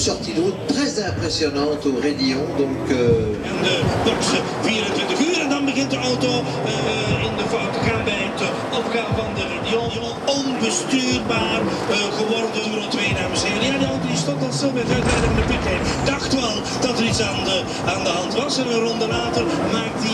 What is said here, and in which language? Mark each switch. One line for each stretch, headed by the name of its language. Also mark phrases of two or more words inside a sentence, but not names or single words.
French: sortie de route très impressionnante au Rédillon. Donc,
Dutch: box 24 uur en dan begint de auto in de fout te gaan bij het opgaan van de Rédillon. Onbestuurbaar geworden Euro 2, dames en heren. Ja, die auto die stond al stil met uitrijden van de pitlane. Dacht wel dat er iets aan de hand was. En een ronde later maakt hij...